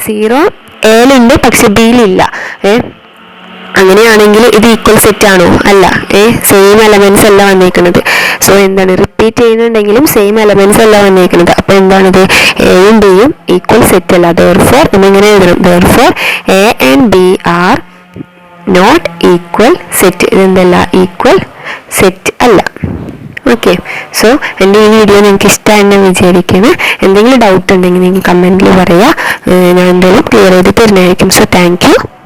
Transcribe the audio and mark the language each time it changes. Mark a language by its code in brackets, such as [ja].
[ml] 0 എയിലുണ്ട് പക്ഷെ ബിയിലില്ല. അങ്ങനെയാണെങ്കിൽ ഇത് ഈക്വൽ സെറ്റ് ആണോ? അല്ല. സെയിം എലമെന്റ്സ് അല്ല വന്നേക്കുന്നത്. സോ എന്താണ്, റിപ്പീറ്റ് ചെയ്യുന്നുണ്ടെങ്കിലും സെയിം എലമെന്റ്സ് അല്ല വന്നേക്കുന്നത്. അപ്പോൾ എന്താണിത്? എയും ബിയും ഈക്വൽ സെറ്റ് അല്ല. therefore എന്നിങ്ങനെ എഴുതണം. [en] therefore A and B are not equal set. [ml] ഇതെന്തല്ല? Equal set അല്ല. ഓക്കെ. സോ എൻ്റെ ഈ വീഡിയോ നിങ്ങൾക്ക് ഇഷ്ടമായെന്ന് വിചാരിക്കുന്നു. എന്തെങ്കിലും ഡൗട്ട് ഉണ്ടെങ്കിൽ നിങ്ങൾ കമൻറ്റിൽ പറയുക. ഞാൻ എന്തായാലും ക്ലിയർ ചെയ്ത് തരുന്നതായിരിക്കും. So thank you.